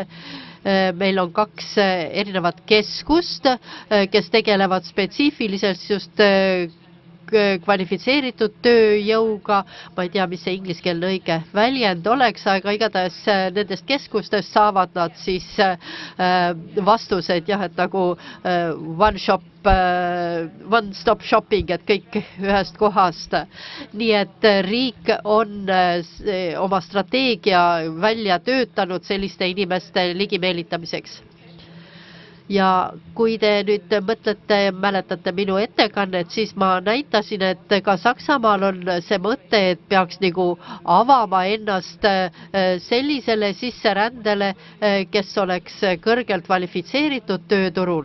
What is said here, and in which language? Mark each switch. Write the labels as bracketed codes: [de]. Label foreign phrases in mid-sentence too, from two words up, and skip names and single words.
[et] Meil on 2 erinevat keskust, kes tegelevad spetsiifiliselt just kvalifitseeritud tööjõuga. Ma ei tea, mis see ingliskeelne õige väljend oleks, aga igatahes nendest keskustest saavad nad siis vastused, jah, et nagu [en] one-stop shopping, [et] et kõik ühest kohast. Nii et riik on oma strateegia välja töötanud selliste inimeste ligimeelitamiseks. Ja kui te nüüd mõtlete, mäletate minu ettekannet, siis ma näitasin, et ka Saksamaal on see mõte, et peaks nagu avama ennast sellisele sisserändele, kes oleks kõrgelt kvalifitseeritud tööturul.